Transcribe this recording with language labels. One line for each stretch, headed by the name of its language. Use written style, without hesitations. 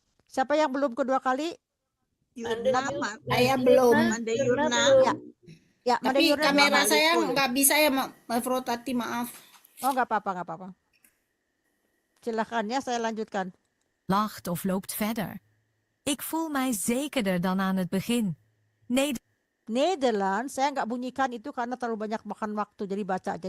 Indonesian: Siapa yang belum kedua kali? Yurna, Saya belum. Mande Yurna. Ya, Made Tapi Yurna kamera belum. saya nggak bisa ya, Mbak Frotati, maaf. Oh, nggak apa-apa. Silakan ya, saya lanjutkan.
Dutch: Lacht of loopt verder. Ik voel mij zekerder dan aan het begin.
Indonesian: Nederlands, saya nggak bunyikan itu karena terlalu banyak makan waktu, jadi baca aja.